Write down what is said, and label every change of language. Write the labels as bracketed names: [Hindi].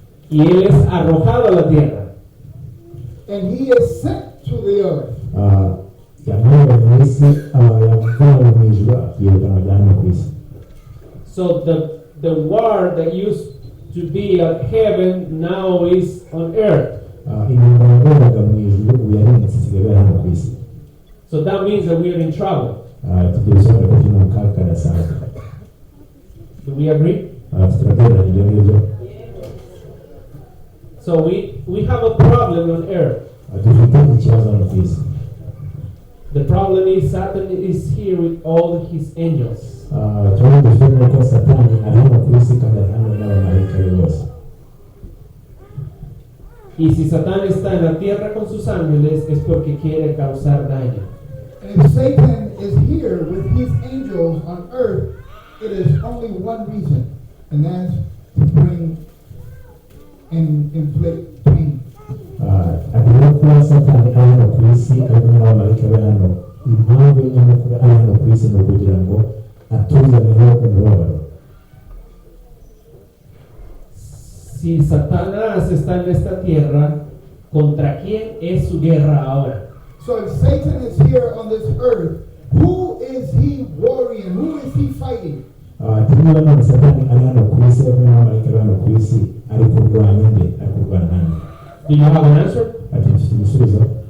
[Spanish] Y él es arrojado a la tierra. [English] And he is sent to the earth. [Kinyarwanda] Yamuwe mu isi, yavuwe mu ijuru akiyerekana ajya hano ku isi. [English] So the war that used to be at heaven now is on earth. [Kinyarwanda] Intambara yabereraga mu ijuru ubu yarimutse isigaye ibera hano ku isi. [English] So that means that we are in trouble. [Kinyarwanda] Tugiye gusobanura ko turi mu kaga kadasanzwe. [English] Do we agree? [Kinyarwanda] Turagereranya ibyo ngibyo. [English] So we have a problem on earth. [Kinyarwanda] Dufite ikibazo hano ku isi. [English] The problem is Satan is here with all his angels. [Kinyarwanda] Ikibazo dufite ni uko Satani ari hano ku isi kandi ari hano n'abamarayika be bose. [Spanish] Y si Satán está en la tierra con sus ángeles es porque quiere causar daño. [English] And if Satan is here with his angels on earth, it is only one reason, and that's to bring and inflict pain. [Kinyarwanda] Agomba kuba Satani ari hano ku isi ari kumwe n'abamarayika be hano. Impamvu nyamukuru ari hano ku isi ni ukugira ngo atuzaneho umubabaro. [Spanish] Si Satanás está en esta tierra, ¿contra quién es su guerra ahora? [English] So if Satan is here on this earth, who is he warring? Who is he fighting? [Kinyarwanda] Tumwe na Satani ari hano ku isi ari kumwe n'abamarayika be hano ku isi ari kurwanya nde, ari kurwana nande. [English] Do you have an answer? [Kinyarwanda] Ati dufite igisubizo.